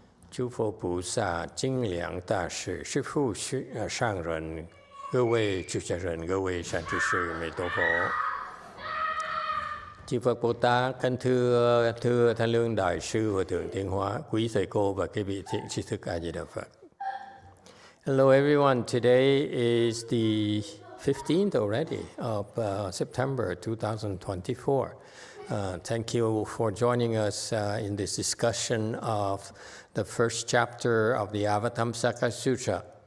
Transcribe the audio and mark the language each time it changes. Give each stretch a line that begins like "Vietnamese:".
Chinese: 诸佛菩萨、精良大士、师父、上人、各位出家人、各位善知识，Mei To Fo.
Vietnamese: Chư Phật Bồ Tát, kính thưa Thanh Lương Đại sư Hòa thượng Tiến Hóa, quý thầy cô và các vị thiện tri thức A Di Đà Phật.
English: Hello everyone. Today is the 15th already of September 2024. Thank you for joining us in this discussion of the first chapter of the Avatamsaka Sutra.